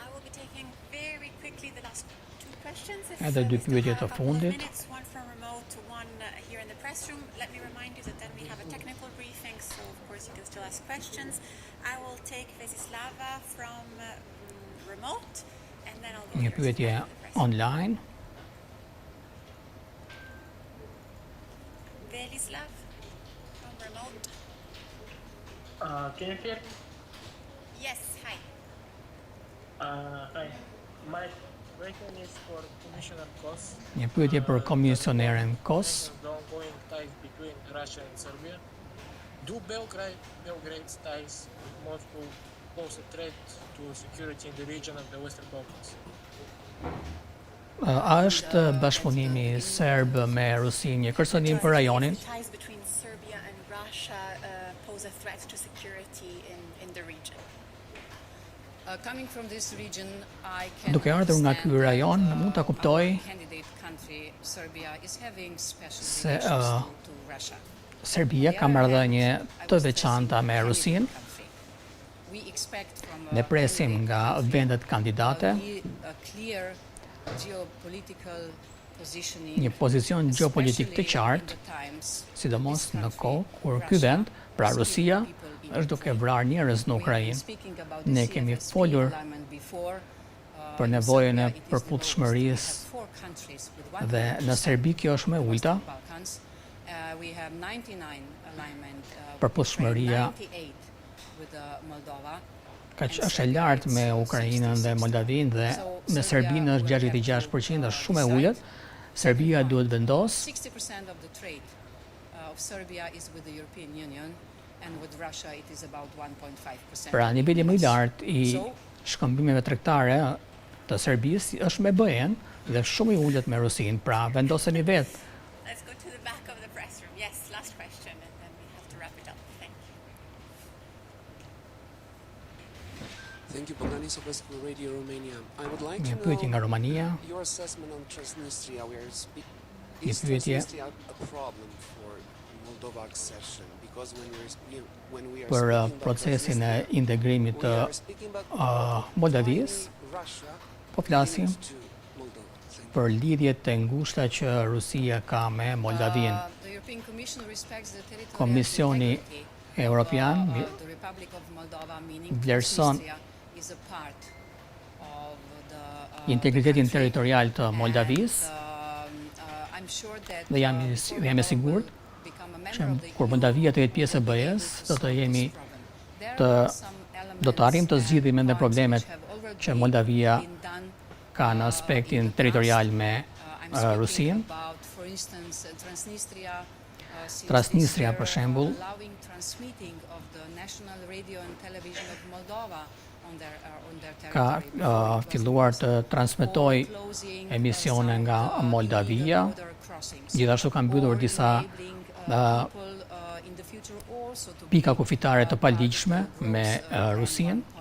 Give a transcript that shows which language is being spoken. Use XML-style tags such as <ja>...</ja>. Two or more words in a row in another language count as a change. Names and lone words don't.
<sq>Edhe dy pyetje të fundit. Një pyetje online.</sq> <en>Can you hear? Yes, hi. Hi. My question is for Commissioner Kos.</en> <sq>Një pyetje për komisioneren Kos.</sq> <en>The ongoing ties between Russia and Serbia. Do Belgrade's ties with Moscow pose a threat to security in the region of the Western Balkans?</en> <sq>A është bashkëpunimi serb me Rusin një kërcënim për rajonin?</sq> <en>Ties between Serbia and Russia pose a threat to security in the region. Coming from this region, I can</en> <sq>Duke ardhur nga ky rajon, mund ta kuptoj</sq> <en>candidate country Serbia is having special</en> <sq>se</sq> <en>relations to Russia.</en> <sq>Serbia ka marrëdhënie të veçanta me Rusin.</sq> <en>We expect from</en> <sq>Ne presim nga vendet kandidate</sq> <en>a clear geopolitical positioning,</en> <sq>një pozicion geopolitik të qartë, sidomos në kohë kur ky vend, pra Rusia, është duke vrarë njerëz në Ukrainë. Ne kemi folur për nevojën e përputhshmërisë dhe në Serbi kjo është më e ulta. Përputhshmëria është e lartë me Ukrainën dhe Moldavinë dhe me Serbinë është 66%, është shumë e ulët. Serbia duhet vendos</sq> <en>60% of the trade of Serbia is with the European Union and with Russia it is about 1.5%.</en> <sq>Pra niveli më i lartë i shkëmbimeve tregtare të Serbisë është me BE-n dhe shumë i ulët me Rusinë. Pra vendoseni vetë.</sq> <en>Let's go to the back of the press room. Yes, last question and then we have to wrap it up. Thank you. Thank you, Bogdanis of Radio Romania. I would like</en> <sq>Një</sq> <en>to</en> <sq>pyetje nga Romania.</sq> <en>your assessment on Transnistria.</en> <sq>Një</sq> <en>Is</en> <sq>pyetje</sq> <en>Transnistria a problem for Moldova accession? Because when we are</en> <sq>për</sq> <en>speaking about</en> <sq>procesin e</sq> <en>Transnistria,</en> <sq>integrimit të</sq> <en>we are speaking about</en> <sq>Moldavisë,</sq> <en>Russia</en> <sq>po flasim</sq> <en>to Moldova.</en> <sq>për lidhjet e ngushta që Rusia ka me Moldavinë.</sq> <en>The European Commission respects the territorial</en> <sq>Komisioni</sq> <en>integrity</en> <sq>Europian</sq> <en>of the Republic of Moldova, meaning</en> <sq>vlerëson</sq> <en>Transnistria is a part of the</en> <sq>integritetin territorial të Moldavisë</sq> <en>I'm sure that</en> <sq>dhe jam i sigurt që kur Moldavia të jetë pjesë e BE-s, do të arrijmë të zgjidhim edhe problemet që Moldavia ka në aspektin territorial me Rusinë. Transnistria, për shembull, ka filluar të transmetoj emisione nga Moldavia, gjithashtu ka mbytur disa pika kufitare të paligjshme me Rusinë.</sq>